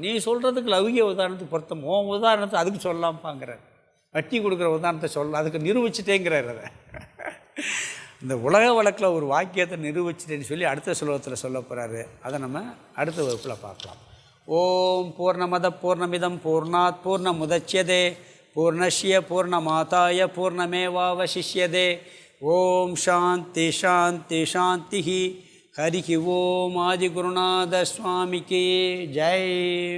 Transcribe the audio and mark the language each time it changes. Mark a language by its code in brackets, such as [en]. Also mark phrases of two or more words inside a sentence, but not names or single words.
[ta] நீ சொல்கிறதுக்கு லௌகிய உதாரணத்துக்கு பொருத்தம், உன் உதாரணத்தை அதுக்கு சொல்லலாம்ப்பாங்கிறார். வட்டி கொடுக்குற உதாரணத்தை சொல்ல அதுக்கு நிரூபிச்சிட்டேங்கிறார். அதை இந்த உலக வழக்கில் ஒரு வாக்கியத்தை நிரூபிச்சிட்டேன்னு சொல்லி அடுத்த ஸ்லோகத்தில் சொல்ல போகிறாரு. அதை நம்ம அடுத்த வகுப்பில் பார்க்கலாம். [sa] ॐ पूर्णमद पूर्णमिदं पूर्णात् पूर्णमुदच्यते पूर्णस्य पूर्णमादाय पूर्णमेवावशिष्यते. ॐ शान्ति शान्ति शान्ति. हरि ॐ. [ta] ஆதிகுருநாத சுவாமிக்கு ஜெய்.